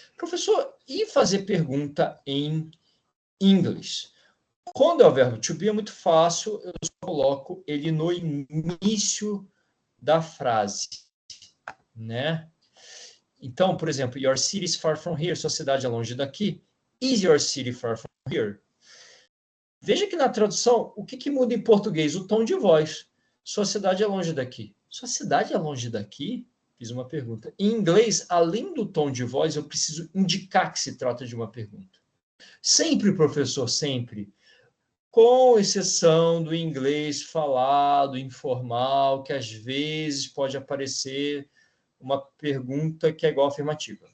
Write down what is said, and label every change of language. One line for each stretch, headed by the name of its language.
Portuguese: Professor, e fazer pergunta em inglês? Quando é o verbo to be, é muito fácil, eu só coloco ele no início da frase, né? Então, por exemplo,
English: your city is far from here,
Portuguese: sua cidade é longe daqui.
English: Is your city far from here?
Portuguese: Veja que na tradução, o que muda em português? O tom de voz. Sua cidade é longe daqui. Sua cidade é longe daqui? Fiz uma pergunta. Em inglês, além do tom de voz, eu preciso indicar que se trata de uma pergunta. Sempre, professor, sempre. Com exceção do inglês falado, informal, que às vezes pode aparecer uma pergunta que é igual à afirmativa.